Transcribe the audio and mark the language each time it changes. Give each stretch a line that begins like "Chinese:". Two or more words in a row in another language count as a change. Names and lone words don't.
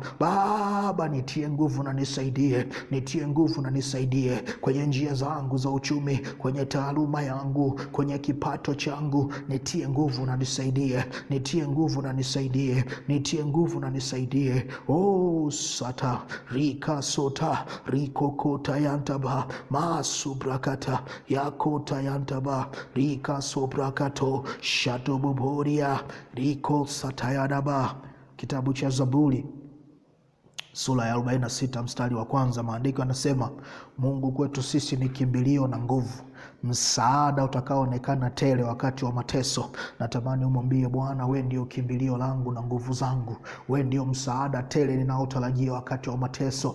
Swahili: Baba, nitie nguvu na nisaidie, nitie nguvu na nisaidie kwenye njia zangu za uchumi, kwenye taaluma yangu, kwenye kipato changu. Nitie nguvu na nisaidie, nitie nguvu na nisaidie, nitie nguvu na nisaidie. Oh sata rika sota riko kota yantaba masubrakata yakota yantaba rika sobrakato shatobuboria riko satayadaba. Kitabu cha Zaburi sura ya 46 mstari wa kwanza, maandiko yanasema, Mungu kwetu sisi ni kimbilio na nguvu, msaada utakaoonekana tele wakati wa mateso. Natamani umwambie Bwana, wewe ndio kimbilio langu na nguvu zangu, wewe ndio msaada tele ninaotarajia wakati wa mateso.